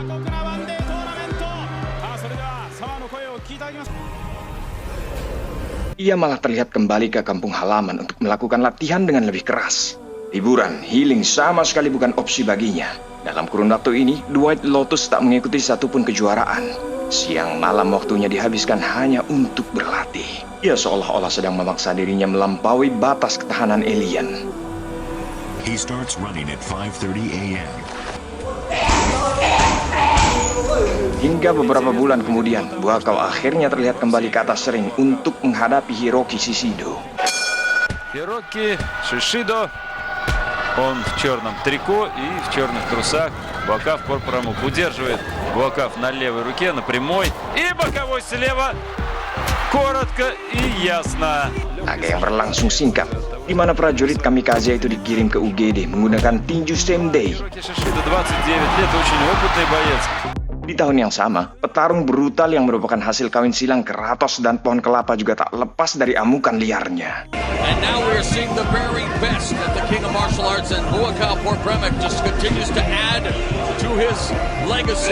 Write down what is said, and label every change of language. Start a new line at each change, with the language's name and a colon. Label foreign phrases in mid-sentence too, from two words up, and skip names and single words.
Indonesian: Ia malah terlihat kembali ke kampung halaman untuk melakukan latihan dengan lebih keras. Hiburan, healing sama sekali bukan opsi baginya. Dalam kurun waktu ini, Dwight Lotus tak mengikuti satupun kejuaraan. Siang malam waktunya dihabiskan hanya untuk berlatih. Ia seolah-olah sedang memaksa dirinya melampaui batas ketahanan alien.
English: He starts running at 5:30 a.m.
Indonesian: Hingga beberapa bulan kemudian, Buakaw akhirnya terlihat kembali ke atas ring untuk menghadapi Hiroki Shishido.
Russian: Hiroki Shishido, он в черном трико и в черных трусах. Буакав Порпрамук удерживает Буакав на левой руке, на прямой. И боковой слева. Коротко и ясно.
Indonesian: Laga yang berlangsung singkat, di mana prajurit Kamikaze itu dikirim ke UGD menggunakan tinju
English: same day.
Russian: Hiroki Shishido, 29 лет, очень опытный боец.
Indonesian: Di tahun yang sama, petarung brutal yang merupakan hasil kawin silang Kratos dan pohon kelapa juga tak lepas dari amukan liarnya.
English: And now we're seeing the very best at the King of Martial Arts, and Buakaw Porpremic just continues to add to his legacy.